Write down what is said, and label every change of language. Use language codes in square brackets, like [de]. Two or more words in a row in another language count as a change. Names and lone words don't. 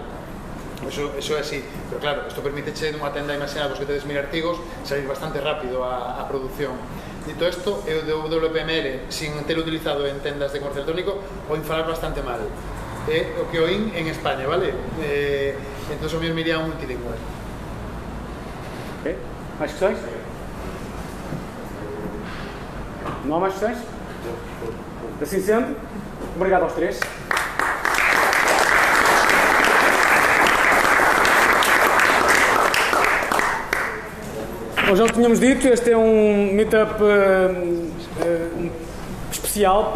[gl] Eso é así, pero claro, isto permiteche nunha tenda, imaginadvos que tedes 1000 artigos, salir bastante rápido a produción. Dito isto, eu do WPML, sin ter utilizado en tendas de comercio electrónico, oín falar bastante mal. O que oín en España, vale? Entón o mesmo iría a un multilingual. [pt] Ok, mais questões? Não há mais questões? Assim sendo, obrigado aos três. Bom, já o tínhamos dito, este é um meetup especial.